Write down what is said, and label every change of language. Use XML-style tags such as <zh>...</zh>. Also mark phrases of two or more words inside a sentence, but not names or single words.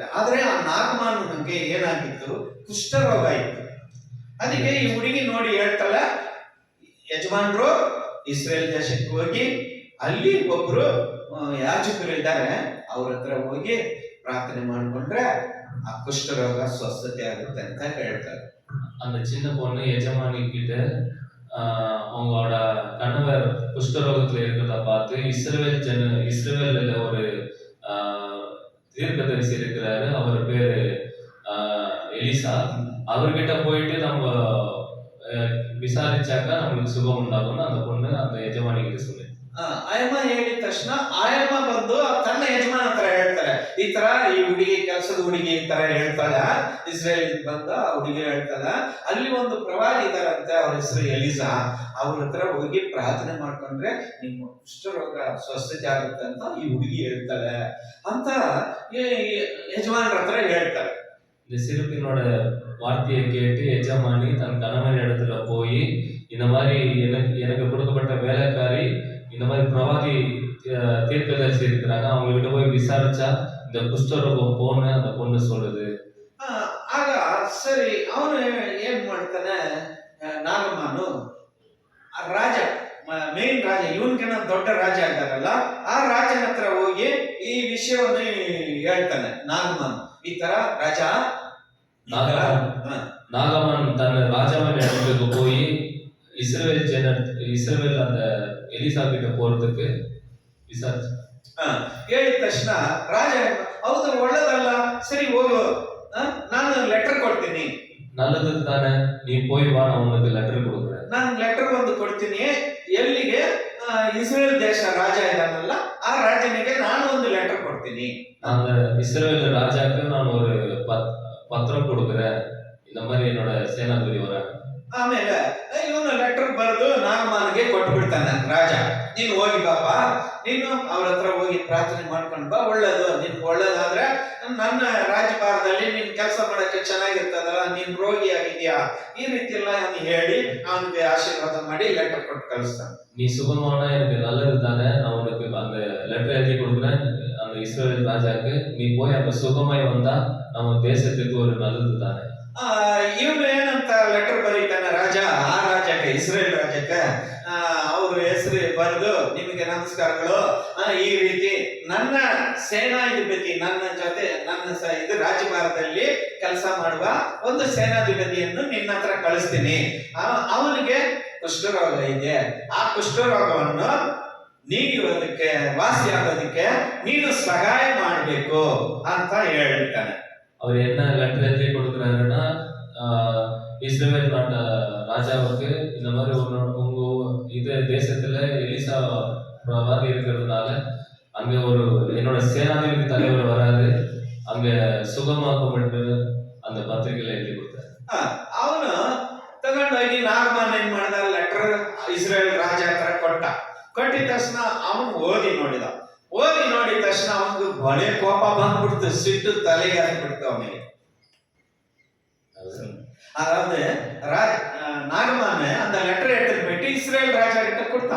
<kn>ಆದ್ರೆ ಆ ನಾಗಮಾನನಿಗೆ ಏನಾಗಿತ್ತು, ಕುಷ್ಠರೋಗ ಇತ್ತು. ಅದಕ್ಕೆ ಈ ಹುಡುಗಿ ನೋಡಿ ಹೇಳ್ತಾಳೆ, ಯಜಮಾನ್ರು ಇಸ್ರೇಲ್ ದೇಶಕ್ಕೆ ಹೋಗಿ ಅಲ್ಲಿ ಒಬ್ರು ಯಾಜಕರು ಇದ್ದಾರೆ, ಅವ್ರ ಹತ್ರ ಹೋಗಿ ಪ್ರಾರ್ಥನೆ ಮಾಡ್ಕೊಂಡ್ರೆ ಆ ಕುಷ್ಠರೋಗ ಸ್ವಸ್ಥತೆ ಆಗುತ್ತೆ ಅಂತ ಹೇಳ್ತಾರೆ.</kn> <ta>அந்த சின்ன பொண்ணு எஜமானி கிட்ட அவங்களோட கணவர் குஷ்டரோகத்துல இருக்கிறத பார்த்து இஸ்ரேல்ல ஒரு தீர்க்கதரிசி இருக்கிறாரு. அவர் பேரு எலிசா. அவர்கிட்ட போயிட்டு நம்ம</ta> <kn>ವಿಚಾರಿಚಾಕ ನಮಗೆ ಸುಖ ಉಂಟಾಗೋಣ ಅಂತ</kn> <ta>பொண்ணு அந்த ಯಜಮಾನಿಗೆ சொல்லி</ta> <kn>ಆಯಮ್ಮ ಹೇಳಿದ ತಕ್ಷಣ ಆಯಮ್ಮ ಬಂದು ತನ್ನ ಯಜಮಾನ ಹತ್ರ ಹೇಳ್ತಾರೆ, ಈ ತರ ಈ ಹುಡುಗಿ ಕೆಲಸದ ಹುಡುಗಿ ಈ ತರ ಹೇಳ್ತಾಳ, ಇಸ್ರೇಲ್ ಬಂದ ಆ ಹುಡುಗಿ ಹೇಳ್ತಾಳ, ಅಲ್ಲಿ ಒಂದು ಪ್ರವಾದಿ ಇದಾರಂತೆ, ಅವ್ರ ಹೆಸರು ಎಲಿಸಾ, ಅವ್ರ ಹತ್ರ ಹೋಗಿ ಪ್ರಾರ್ಥನೆ ಮಾಡ್ಕೊಂಡ್ರೆ ನಿಮ್ಮ ಕುಷ್ಠರೋಗ ಸ್ವಸ್ಥತೆ ಆಗುತ್ತೆ ಅಂತ ಈ ಹುಡುಗಿ ಹೇಳ್ತಾಳೆ ಅಂತ ಯಜಮಾನರ ಹತ್ರ ಹೇಳ್ತಾರೆ.</kn> <ta>இந்த சிறுப்பினோட வார்த்தையை கேட்டு எஜமானி தன் கணவன் இடத்துல போய் இந்த மாதிரி எனக்கு கொடுக்கப்பட்ட வேலைக்காரி இந்த மாதிரி பிரவாதி தீர்க்கதரிசி இருக்கிறாங்க, அவங்க கிட்ட போய் விசாரிச்சா இந்த குஷ்டரோகம் போன்னு அந்த பொண்ணு சொல்லுது.</ta> <kn>ಆಗ ಸರಿ ಅವನು ಏನ್ ಮಾಡ್ತಾನೆ, ನಾಗಮಾನು ರಾಜ, ಮೇನ್ ರಾಜ, ಇವನ್ಗಿನ ದೊಡ್ಡ ರಾಜ ಇದ್ದಾರಲ್ಲ ಆ ರಾಜನ ಹತ್ರ ಹೋಗಿ ಈ ವಿಷಯವನ್ನು ಹೇಳ್ತಾನೆ. ನಾಗಮಾನು ಈ ತರ ರಾಜ</kn> <ta>நாகமான் தன் ராஜாவின் இடத்துக்கு போய் இஸ்ரவேல் அந்த எலிசா கிட்ட போறதுக்கு விசாரிச்சு</ta> <kn>ಹೇಳಿದ ತಕ್ಷಣ ರಾಜ ಹೌದು ಒಳ್ಳೇದಲ್ಲ, ಸರಿ ಹೋಗು, ನಾನು ಲೆಟರ್ ಕೊಡ್ತೀನಿ.</kn> <ta>நல்லது தானே, நீ போய் வா, நான் உனக்கு லெட்டர் கொடுக்குறேன்.</ta> <kn>ನಾನು ಲೆಟರ್ ಒಂದು ಕೊಡ್ತೀನಿ. ಎಲ್ಲಿಗೆ? ಇಸ್ರೇಲ್ ದೇಶ ರಾಜ ಇದ್ದಾನಲ್ಲ ಆ ರಾಜನಿಗೆ ನಾನು ಒಂದು ಲೆಟರ್ ಕೊಡ್ತೀನಿ.</kn> <ta>அந்த இஸ்ரவேல் ராஜாக்கு நான் ஒரு பத்திரம் கொடுக்குறேன், இந்த மாதிரி என்னோட ಸೇನಾಧಿಪತಿ வராங்க.</ta> <kn>ಆಮೇಲೆ ಇವನು ಲೆಟರ್ ಬರೆದು ನಾಗಮಾನಿಗೆ ಕೊಟ್ಟು ಬಿಡ್ತಾನೆ ರಾಜ. ನೀನು ಹೋಗಿ ಬಾಪ, ನೀನು ಅವ್ರ ಹತ್ರ ಹೋಗಿ ಪ್ರಾರ್ಥನೆ ಮಾಡ್ಕೊಂಡು ಬಾ, ಒಳ್ಳೇದು, ನಿನ್ಗೆ ಒಳ್ಳೇದಾದ್ರೆ ನನ್ನ ರಾಜಭಾರದಲ್ಲಿ ನೀನ್ ಕೆಲಸ ಮಾಡಕ್ಕೆ ಚೆನ್ನಾಗಿರ್ತದಲ್ಲ, ನೀನ್ ರೋಗಿ ಆಗಿದ್ಯಾ, ಈ ರೀತಿ ಎಲ್ಲ ಅವನು ಹೇಳಿ ಅವನಿಗೆ ಆಶೀರ್ವಾದ ಮಾಡಿ ಲೆಟರ್ ಕೊಟ್ಟು ಕಳಿಸ್ತಾನೆ.</kn> <ta>நீ சுகமான எனக்கு நல்லது தானே, நான் உனக்கு அந்த லெட்டர் எழுதி கொடுக்குறேன் அந்த இஸ்ரவேல் ராஜாக்கு, நீ போய் அந்த சுகமாய் வந்தா நம்ம தேசத்துக்கு ஒரு நல்லது தானே.</ta> <kn>ಇವನು ಏನಂತ ಲೆಟರ್ ಬರೀತಾನೆ ರಾಜ, ಆ ರಾಜಕ್ಕೆ, ಇಸ್ರೇಲ್ ರಾಜಕ್ಕೆ ಅವ್ರ ಹೆಸರು ಬರೆದು, ನಿಮಗೆ ನಮಸ್ಕಾರಗಳು, ಈ ರೀತಿ ನನ್ನ ಸೇನಾಧಿಪತಿ ನನ್ನ ಜೊತೆ ಇದು ರಾಜಭಾರದಲ್ಲಿ ಕೆಲಸ ಮಾಡುವ ಒಂದು ಸೇನಾಧಿಪತಿಯನ್ನು ನಿನ್ನ ಹತ್ರ ಕಳಿಸ್ತೀನಿ. ಅವನಿಗೆ ಕುಷ್ಠರೋಗ ಇದೆ, ಆ ಕುಷ್ಠರೋಗವನ್ನು ನೀಗುವುದಕ್ಕೆ, ವಾಸಿ ಆಗೋದಕ್ಕೆ ನೀನು ಸಹಾಯ ಮಾಡಬೇಕು ಅಂತ ಹೇಳ್ತಾನೆ.</kn> <ta>அவர் என்ன லெட்டர் எழுதி கொடுக்குறாருன்னா, இஸ்ரவேல் நாட்டு ராஜாவுக்கு இந்த மாதிரி உங்க இது தேசத்துல எலிசா பிரவாதி இருக்கிறதுனால அங்க ஒரு என்னோட சேனாதிபதி தலைவர் வராது, அங்க சுகமாக்கப்பட்டு அந்த பத்திரிகையில எழுதி கொடுத்தாரு.</ta> <kn>ಅವನು ತಗೊಂಡೋಗಿ ನಾಗಮಾನ್ ಏನ್ ಮಾಡಿದ, ಲೆಟರ್ ಇಸ್ರೇಲ್ ರಾಜ ಹತ್ರ ಕೊಟ್ಟಿದ ತಕ್ಷಣ ಅವನು ಓದಿ ನೋಡಿದ ತಕ್ಷಣ ಅವನಿಗೆ ಬಳೆ ಕೋಪ ಬಂದ್ಬಿಡ್ತು, ಸಿಟ್ಟು ತಲೆಗೆ ಹಾಕ್ಬಿಡ್ತು ಅವನಿಗೆ.</kn> <ta>அதாவது நாகமான அந்த லெட்டர் எடுத்துட்டு போயிட்டு இஸ்ரேல் ராஜா கிட்ட கொடுத்தான்.</ta>